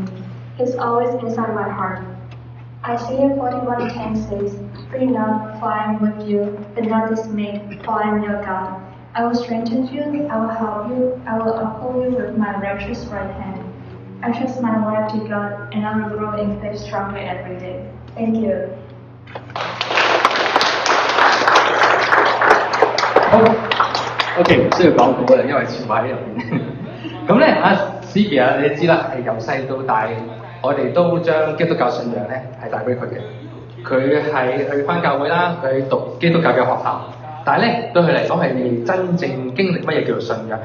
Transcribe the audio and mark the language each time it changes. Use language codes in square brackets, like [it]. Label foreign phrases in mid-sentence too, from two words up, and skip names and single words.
[en] He's always inside my heart. Isaiah 41:10 says, "Fear not, for I am with you, and not dismayed, for I am your God. I will strengthen you, I will help you, I will uphold you with my righteous right hand." I trust my life to God, and I will grow in faith stronger every day. Thank you. [yue] 好，OK， 唔需要講稿啦，因為全部喺入邊。咁咧，阿 Sylvia 你知啦，係由細到大，我哋都將基督教信仰咧係帶俾佢嘅。佢係去返教會啦，佢讀基督教嘅學校，但係咧對佢嚟講係未真正經歷乜嘢叫做信仰。